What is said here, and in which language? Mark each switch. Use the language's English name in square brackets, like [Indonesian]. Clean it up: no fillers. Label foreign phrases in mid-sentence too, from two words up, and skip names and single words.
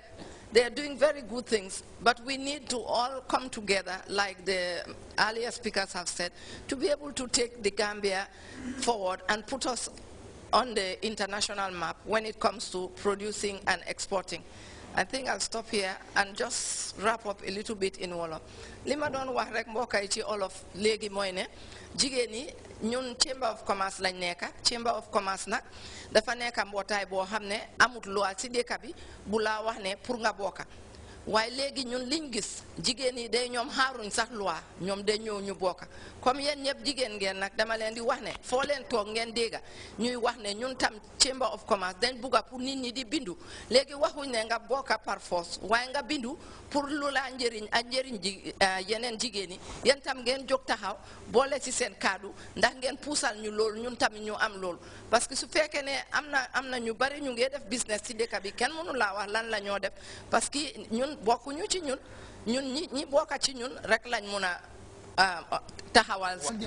[English] They are doing very good things, but we need to all come together, like the earlier speakers have said, to be able to take the Gambia forward and put us on the international map when it comes to producing and exporting. I think I'll stop here and just wrap up a little bit in Wolof. [Wolof] Lima don wax rek mbokay ci Wolof léegi mooy ne jigéen ñi ñun Chamber of Commerce lañ nekka. Chamber of Commerce nag dafa nekka mbootaay boo xam ne amut loi ci dëkk bi bu laa wax ne pour nga bokka. waaye léegi ñun liñ gis jigéen ñi day ñoom xaaruñ sax loi ñoom day ñëw ñu bokka comme yéen ñëpp jigéen ngeen nag dama leen di wax ne foo leen toog ngeen dégga ñuy wax ne ñun tam Chamber of Commerce dañ bugga pour nit ñi di bindu léegi waxuñ ne nga bokka [French] par force [Wolof] waaye nga bindu pour lu la njëriñ ak njëriñ ji yeneen jigéen ñi yéen tam ngeen jóg taxaw boole ci seen kaddu ndax ngeen puusal ñu loolu ñun tamit ñu am loolu [French] parce que [Wolof] su fekkee ne am na ñu bari ñu ngi def business ci dëkk bi kenn mënu laa wax lan la ñoo def [French] parce que [Wolof] ñun bokkuñu ci ñun ñi bokka ci ñun rek lañ mun a taxawal.